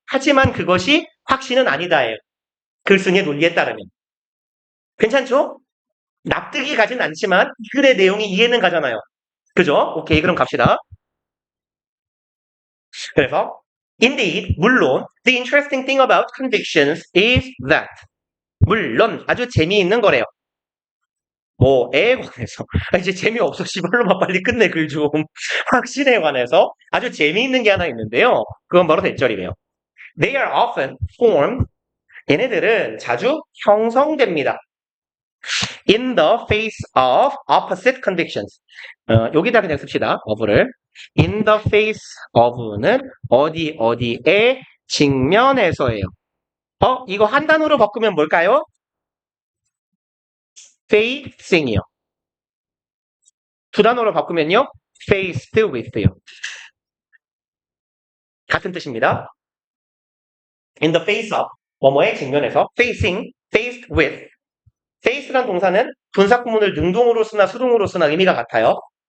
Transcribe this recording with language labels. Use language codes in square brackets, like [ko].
[ko] 하지만 그것이 확신은 아니다예요. 글쓴이의 논리에 따르면. 괜찮죠? 납득이 가진 않지만 이 글의 내용이 이해는 가잖아요. 그죠? 오케이, 그럼 갑시다. 그래서 [en] Indeed, 물론 the interesting thing about convictions is that [ko] 물론 아주 재미있는 거래요. 뭐에 관해서 이제 재미없어 씨발로만 빨리 끝내 글 좀. 확신에 관해서 아주 재미있는 게 하나 있는데요. 그건 바로 대절이래요. [en] They are often formed [ko] 얘네들은 자주 형성됩니다. [en] In the face of opposite convictions. [ko] 여기다 그냥 씁시다. of를. [en] In the face of는 [ko] 어디에 직면해서예요. 이거 한 단어로 바꾸면 뭘까요? facing이요. 두 단어로 바꾸면요. [en] faced with요. [ko] 같은 뜻입니다. [en] In the face of [ko] 뭐뭐에 직면해서 facing, [en] faced with [ko] face란 동사는 분사구문을 능동으로 쓰나 수동으로 쓰나 의미가 같아요.